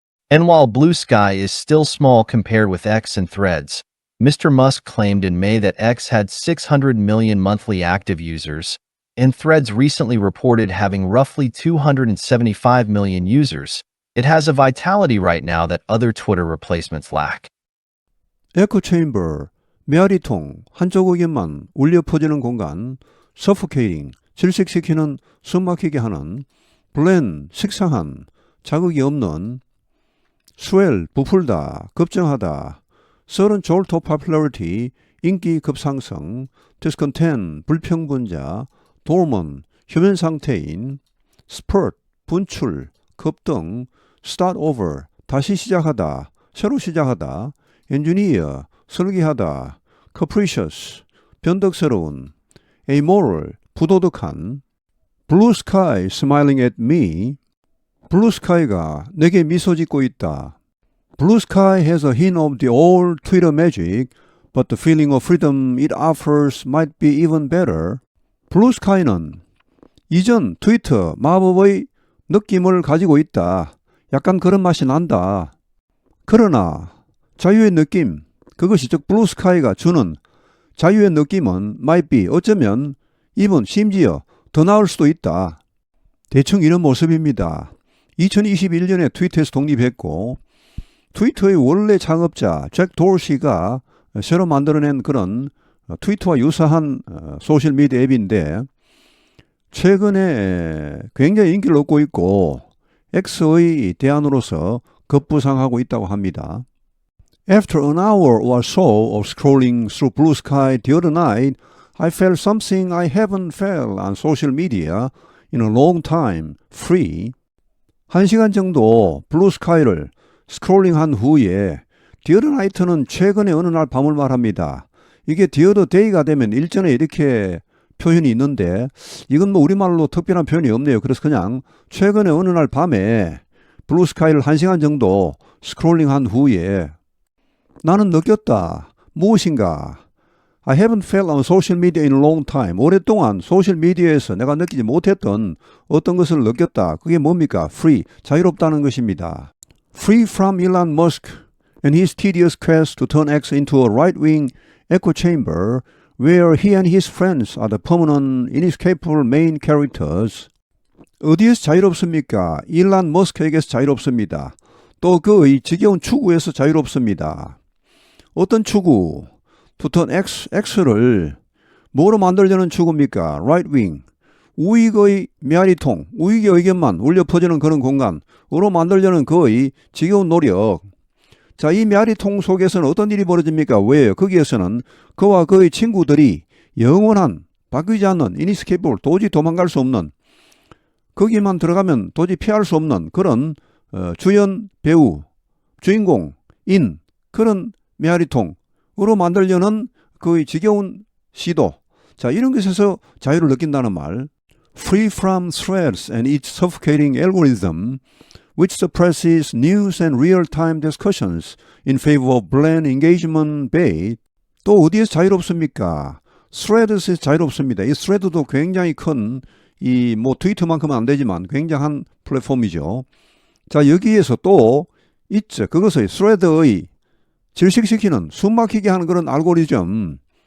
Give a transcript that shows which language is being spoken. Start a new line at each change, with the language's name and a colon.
English: And while Blue Sky is still small compared with X and Threads, Mr. Musk claimed in May that X had 600 million monthly active users, and Threads recently reported having roughly 275 million users. It has a vitality right now that other Twitter replacements lack.
Korean: 에코 체인버, 메아리통, 한쪽 의견만 울려 퍼지는 공간, suffocating, 질식시키는 숨막히게 하는, blend, 식상한, 자극이 없는, swell, 부풀다, 급증하다,
English: sudden jolt of popularity,
Korean: 인기 급상승, discontent, 불평분자, dormant, 휴면 상태인, spurt, 분출, 급등,
English: start over,
Korean: 다시 시작하다, 새로 시작하다, engineer, 설계하다, capricious, 변덕스러운, amoral, 부도덕한,
English: blue sky smiling at me, blue sky가
Korean: 내게 미소 짓고 있다.
English: Blue sky has a hint of the old Twitter magic, but the feeling of freedom it offers might be even better.
Korean: 블루 스카이는 이전 트위터 마법의 느낌을 가지고 있다. 약간 그런 맛이 난다. 그러나 자유의 느낌, 그것이 즉 블루 스카이가 주는 자유의 느낌은
English: might be,
Korean: 어쩌면 even, 심지어 더 나을 수도 있다. 대충 이런 모습입니다. 2021년에 트위터에서 독립했고 트위터의 원래 창업자 잭 도시가 새로 만들어낸 그런 트위터와 유사한 소셜미디어 앱인데 최근에 굉장히 인기를 얻고 있고 X의 대안으로서 급부상하고 있다고 합니다.
English: After an hour or so of scrolling through Blue Sky the other night, I felt something I haven't felt on social media in a long time, free.
Korean: 1시간 정도 블루 스카이를 스크롤링한 후에
English: the other night
Korean: 는 최근에 어느 날 밤을 말합니다. 이게
English: the other day
Korean: 가 되면 일전에 이렇게 표현이 있는데 이건 뭐 우리말로 특별한 표현이 없네요. 그래서 그냥 최근에 어느 날 밤에 블루 스카이를 1시간 정도 스크롤링한 후에 나는 느꼈다. 무엇인가?
English: I haven't felt on social media in a long time.
Korean: 오랫동안 소셜미디어에서 내가 느끼지 못했던 어떤 것을 느꼈다. 그게 뭡니까? Free, 자유롭다는 것입니다.
English: Free from Elon Musk and his tedious quest to turn X into a right-wing echo chamber where he and his friends are the permanent, inescapable main characters.
Korean: 어디에서 자유롭습니까? 일란 머스크에게서 자유롭습니다. 또 그의 지겨운 추구에서 자유롭습니다. 어떤 추구?
English: To turn X
Korean: 를 뭐로 만들려는 추구입니까? Right wing, 우익의 메아리통, 우익의 의견만 울려 퍼지는 그런 공간으로 만들려는 그의 지겨운 노력. 자, 이 메아리통 속에서는 어떤 일이 벌어집니까? 왜요? 거기에서는 그와 그의 친구들이 영원한, 바뀌지 않는, inescapable, 도저히 도망갈 수 없는, 거기만 들어가면 도저히 피할 수 없는 그런 주연 배우, 주인공인 그런 메아리통으로 만들려는 그의 지겨운 시도. 자, 이런 것에서 자유를 느낀다는 말.
English: Free from threats and its suffocating algorithm, which suppresses news and real-time discussions in favor of bland engagement bait.
Korean: 또 어디에서 자유롭습니까? threads에서 자유롭습니다. 이 thread도 굉장히 큰, 트위터만큼은 안 되지만 굉장한 플랫폼이죠. 자, 여기에서 또 있죠. 그것의 thread의 질식시키는, 숨막히게 하는 그런 알고리즘.